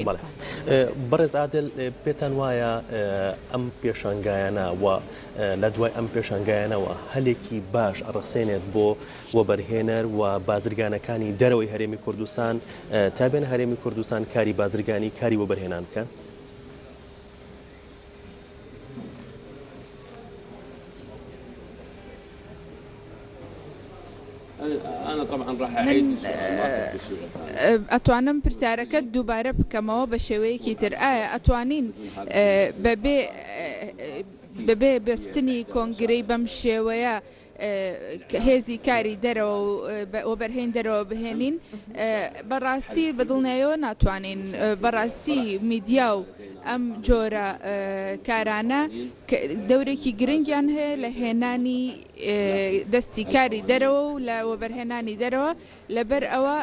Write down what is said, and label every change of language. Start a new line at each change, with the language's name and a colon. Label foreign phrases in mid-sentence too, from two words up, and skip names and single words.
Central Kurdish: بەڕێز عادل پێتان وایە ئەم پێشانگایانە و لە دوای ئەم پێشانگایانەوە هەلێکی باش ئەڕەخسێنێت بۆ وەبەرهێنەر و بازرگانەکانی دەرەوەی هەرێمی کوردستان تا بێن هەرێمی کوردستان کاری بازرگانی کاری وەبەرهێنان بکەن؟
Arabic: أنا طبعا راح أعيد
Central Kurdish: ئەتوانم پرسیارەکەت دووبارە بکەمەوە بە شێوەیەکی تر ئایا ئەتوانین بەبێ بەستنی کۆنگرەی بەم شێوەیە هێزی کاری دەرەوە و بەرهێن دەرەوە بهێنین بەڕاستی بەدڵنیایەوە ناتوانین بەڕاستی میدیا و ئەم جۆرە کارانە دەورێکی گرنگیان هەیە لە هێنانی دەستی کاری دەرەوە و لە وەبەرهێنانی دەرەوە لەبەر ئەوە